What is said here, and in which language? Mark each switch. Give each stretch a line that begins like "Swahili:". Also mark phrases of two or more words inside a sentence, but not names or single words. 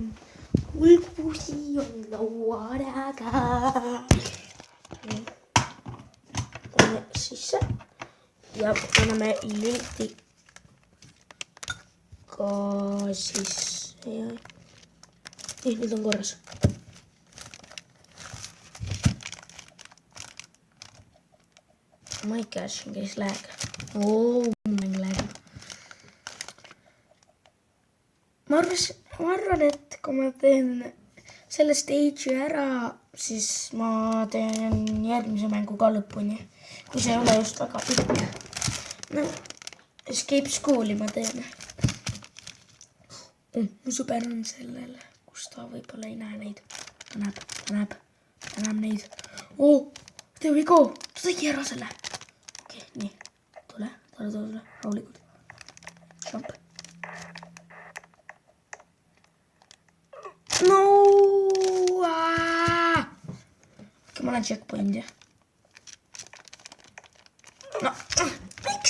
Estonian: Mul pusi on laua taga. Paneme sisse ja paneme lüliti ka sisse. Nüüd on korras.
English: My gosh,
Estonian: siin käis lag. Mäng lag. Ma arvan, et kui ma teen selle stage'i ära, siis ma teen järgmise mängu ka lõpuni. Kui see ei ole just väga pikk. No, Escape School'i ma teen. Mu sõber on sellel, kus ta võib-olla ei näe neid. Ta näeb neid.
English: There we go.
Estonian: Ta tegi ära selle. Okei, nii. Tule. Rahulikult. Jump. No! Okei, ma olen checkpoint'i. No, miks?